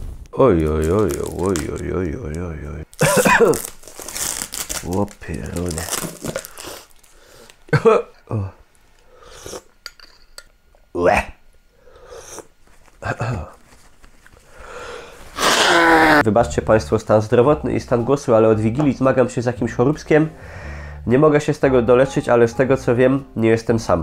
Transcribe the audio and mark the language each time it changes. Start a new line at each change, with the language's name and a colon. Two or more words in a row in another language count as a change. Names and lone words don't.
Polish: Oj, oj, oj, oj, oj, oj, oj, oj, oj. Łopierone. Łe. Wybaczcie Państwo stan zdrowotny i stan głosu, ale od Wigilii zmagam się z jakimś choróbskiem. Nie mogę się z tego doleczyć, ale z tego co wiem, nie jestem sam.